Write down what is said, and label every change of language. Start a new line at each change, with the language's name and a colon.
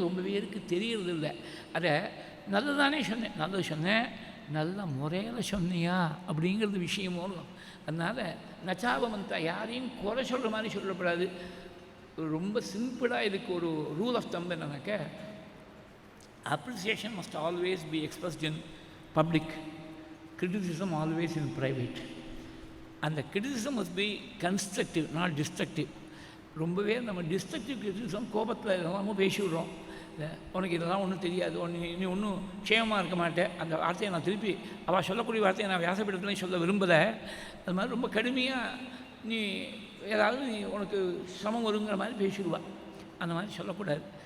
Tamil: ரொம்ப பேருக்கு தெரியறது இல்லை. அதை நல்லதானே சொன்னேன், நல்லது சொன்னேன், நல்ல முறையில் சொன்னியா அப்படிங்கிறது விஷயமோ. அதனால் நச்சாபமந்தா யாரையும் குறை சொல்கிற மாதிரி சொல்லக்கூடாது. ரொம்ப சிம்பிளாக இதுக்கு ஒரு
English: rule of thumb
Tamil: என்னன்னாக்க,
English: Appreciation must always be expressed in public, criticism always in private. அந்த criticism must be constructive, not destructive.
Tamil: ரொம்பவே நம்ம டிஸ்ட்ரக்டிவ் criticism கோபத்தில் எல்லாமும் பேசிவிடுறோம். உனக்கு இதெல்லாம் ஒன்றும் தெரியாது, நீ ஒன்றும் க்ஷேமமாக இருக்க மாட்டேன், அந்த வார்த்தையை நான் திருப்பி அவள் சொல்லக்கூடிய வார்த்தையை நான் வியாசப்பீடத்துலையும் சொல்ல விரும்பலை. அது மாதிரி ரொம்ப கடுமையாக நீ ஏதாவது உனக்கு சிரமம் வருங்கிற மாதிரி பேசிடுவா. அந்த மாதிரி சொல்லக்கூடாது.